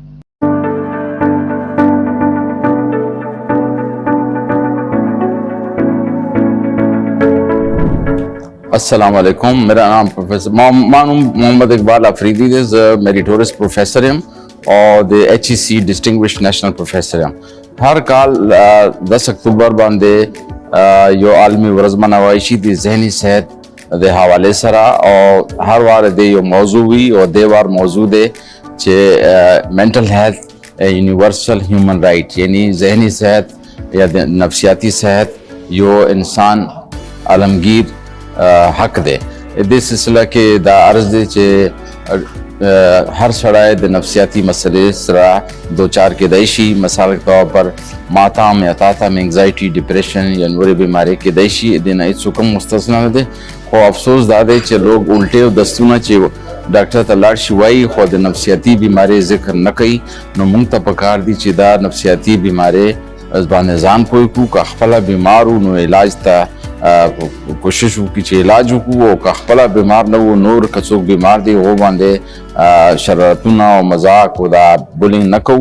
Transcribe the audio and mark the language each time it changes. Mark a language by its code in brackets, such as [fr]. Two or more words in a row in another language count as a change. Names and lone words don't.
[ur] السلام علیکم، میرا نام پروفیسر محمد اقبال أفریدی [en] emeritus professor [ur] ہم اور [en] HEC distinguished national professor [ur] ہم۔ [ps] ہر کال 10 اکتوبر باندے یو عالمی ورځ مناوی شي د ذهني صحت د حوالې سره، او هر وار د یو موضوع وي او د وار موضوع دی چې [en] mental health universal human right, [ps] یعنی ذهني صحت یا نفسیاتی صحت یو انسان عالمگیر حق دی۔ د سلسله کې دا عرض دی چې ہر سړی د نفسیاتی مسئلې سره دوچار کېدای شي، [ur] مثال کے طور پر [ps] ماتم یا تاتم، [en] anxiety, depression [ps] یا نورې بیماری کېدای شي، د نه هېڅوک هم مستثنا نه دی. خو افسوس دا دی چې لوگ الټې او دستونه چې ډاکټر ته لاړ شي وایي خو د نفسیاتی بیماری ذکر نه کوي. نو موږ ته پکار دي چې دا نفسیاتی بیماری باندې ځان پوه کړو، که خپله بیمار وو نو علاج ته کوشش وکړي چې علاج وکړو، او که خپله بیمار نه وو نور که څوک بیمار دی هغو باندې شرارتونه او مذاق او دا بولینګ نه کوو.